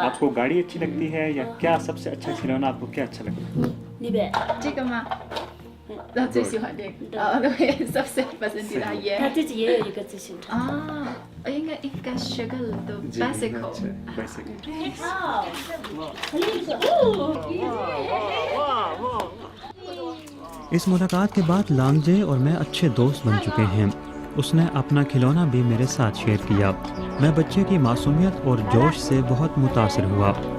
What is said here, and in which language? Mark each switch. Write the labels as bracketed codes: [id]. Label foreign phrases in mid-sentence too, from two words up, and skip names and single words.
[ur] آپ کو گاڑی اچھی لگتی ہے یا کیا سب سے اچھا کھلونا آپ کو کیا اچھا لگتا ہے? [zh] 这个吗？他最喜欢这个，对 ， [ur] سب سے پسندیدہ یہ ہے. [zh] 他自己也有一个自行车。啊，应该是个的 bicycle。 [ur] اس ملاقات کے بعد لانگجے اور میں اچھے دوست بن چکے ہیں. اس نے اپنا کھلونا بھی میرے ساتھ شیئر کیا۔ میں بچے کی معصومیت اور جوش سے بہت متاثر ہوا.